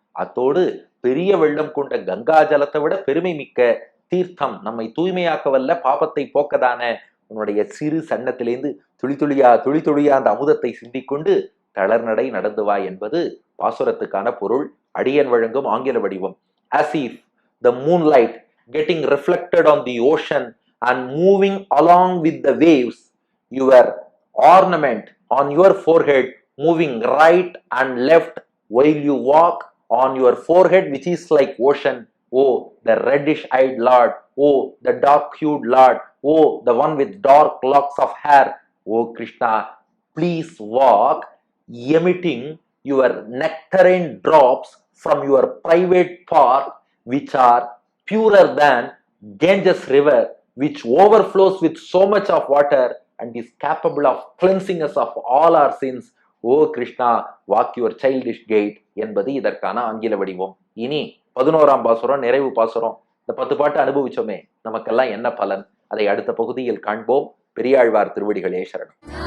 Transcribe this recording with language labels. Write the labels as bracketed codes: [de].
[ta] அத்தோடு பெரிய வெள்ளம் கொண்ட கங்கா ஜலத்தை விட பெருமை மிக்க தீர்த்தம், நம்மை தூய்மையாக்க வல்ல, பாபத்தை போக்கதான உன்னுடைய சிறு சன்னத்திலேந்து துளி துளியா அந்த அமுதத்தை சிந்திக்கொண்டு தளர்நடை நடந்து வா என்பது பாசுரத்துக்கான பொருள். அடியன் வழங்கும் ஆங்கில வடிவம். [en] As if the moonlight getting reflected on the ocean and moving along with the waves, your ornament on your forehead moving right and left while you walk on your forehead which is like ocean. Oh, the reddish-eyed Lord. Oh, the dark-hued Lord. Oh, the one with dark locks of hair. Oh, Krishna, please walk, emitting your nectarine drops from your private park, which are purer than Ganges river, which overflows with so much of water and is capable of cleansing us of all our sins. Oh Krishna, walk your childish gait [ta] என்பது இதற்கான ஆங்கில வடிவம். இனி 11ஆம் பாசுரம் நிறைவு பாசுரம். இந்த 10 பாட்டு அனுபவிச்சோமே, நமக்கெல்லாம் என்ன பலன்? அதை அடுத்த பகுதியில் காண்போம். பெரியாழ்வார் திருவடிகளே சரணம்.